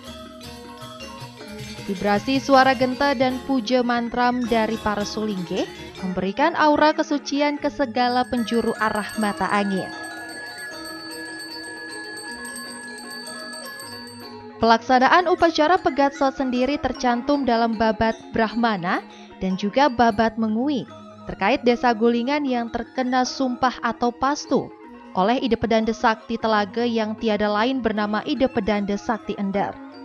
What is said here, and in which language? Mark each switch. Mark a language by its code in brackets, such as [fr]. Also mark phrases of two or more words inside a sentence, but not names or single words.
[id] Vibrasi suara genta dan puja mantram dari para Sulinggih memberikan aura kesucian ke segala penjuru arah mata angin. Pelaksanaan upacara Pegatsot sendiri tercantum dalam Babat Brahmana dan juga Babat Mengui terkait desa Gulingan yang terkena sumpah atau pastu oleh Ida Pedanda Sakti Telaga yang tiada lain bernama Ida Pedanda Sakti Endar.